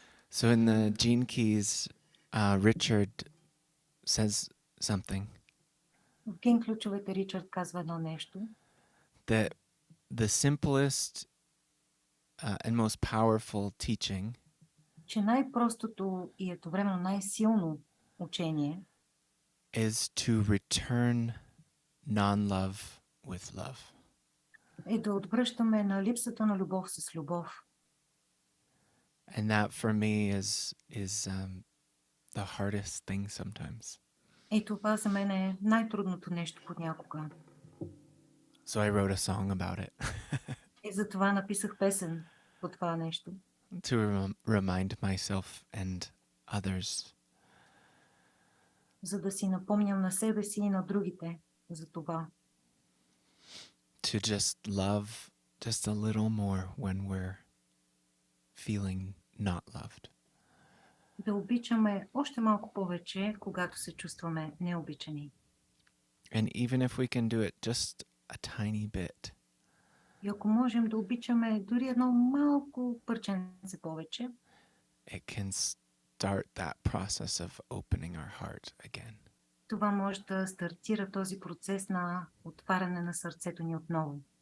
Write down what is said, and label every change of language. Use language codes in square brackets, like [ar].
[en] So in the Gene Keys, Richard says something [bg] В Ген ключовете Ричард казва едно нещо, [en] that the simplest and most powerful teaching [bg] че най-простото и едновременно най-силно учение [en] is to return non-love with love. [bg] е да отвръщаме на липсата на любов с любов. [en] And that for me is the hardest thing sometimes. [bg] И това за мен е най-трудното нещо понякога. [en] So I wrote a song about it [bg] И затова написах песен по това нещо. [en] to remind myself and others. [bg] За да си напомням на себе си и на другите за това. [en] To just love just a little more when we're feeling not loved. [bg] Да обичаме още малко повече, когато се чувстваме необичани. [en] And even if we can do it just a tiny bit, [bg] И ако можем да обичаме дори едно малко парченце повече, [en] it can start that process of opening our heart again. [bg] това може да стартира този процес на отваряне на сърцето ни отново.